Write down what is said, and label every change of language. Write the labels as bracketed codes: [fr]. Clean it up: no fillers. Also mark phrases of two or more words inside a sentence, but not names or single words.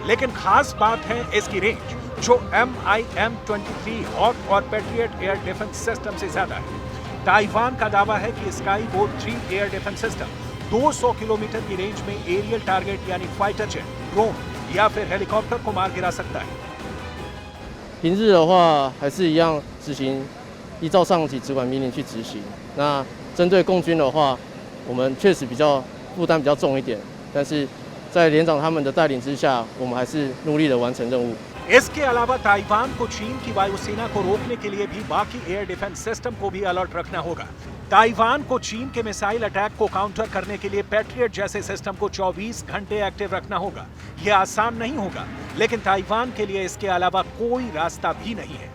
[hi] लेकिन खास बात है इसकी रेंज, जो MIM-23 हॉक और पैट्रियट [en] air defense system [hi] से ज्यादा है। ताइवान का दावा है कि स्काईबोट 3 [en] air defense system [hi] 200 किलोमीटर की रेंज में [en] aerial target [hi] यानी [en] fighter jet, [hi] ड्रोन या फिर हेलीकॉप्टर को मार गिरा सकता है। [zh] 平日的话还是一样执行，依照上级直管命令去执行。那针对共军的话，我们确实负担比较重一点，但是在连长他们的带领之下，我们还是努力的完成任务。 [hi] इसके अलावा ताइवान को चीन की वायुसेना को रोकने के लिए भी बाकी [en] air defense system [hi] को भी अलर्ट रखना होगा। ताइवान को चीन के [en] missile attack [hi] को काउंटर करने के लिए पैट्रियट जैसे सिस्टम को 24 घंटे एक्टिव रखना होगा। यह आसान नहीं होगा, लेकिन ताइवान के लिए इसके अलावा कोई रास्ता भी नहीं है।